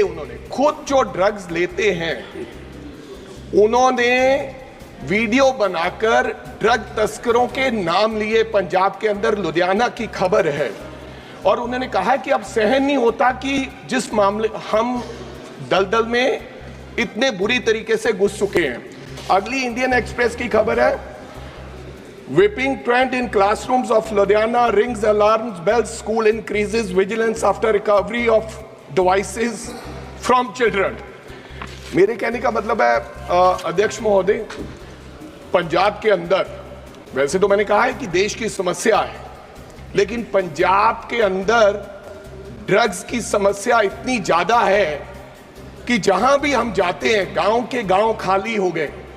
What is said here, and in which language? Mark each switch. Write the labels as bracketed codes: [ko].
[hi] उन्होंने खुद जो ड्रग्स लेते हैं उन्होंने वीडियो बनाकर ड्रग तस्करों के नाम लिए। पंजाब के अंदर लुधियाना की खबर है और उन्होंने कहा कि अब सहन नहीं होता कि जिस मामले हम दलदल में इतने बुरी तरीके से घुस चुके हैं। अगली इंडियन एक्सप्रेस की खबर है, [en] whipping trend in classrooms of Ludhiana rings alarms bells, school increases vigilance after recovery of devices from children। [hi] मेरे कहने का मतलब है अध्यक्ष महोदय, पंजाब के अंदर वैसे तो मैंने कहा है कि देश की समस्या है, लेकिन पंजाब के अंदर ड्रग्स की समस्या इतनी ज्यादा है कि जहां भी हम जाते हैं गांव के गांव खाली हो गए।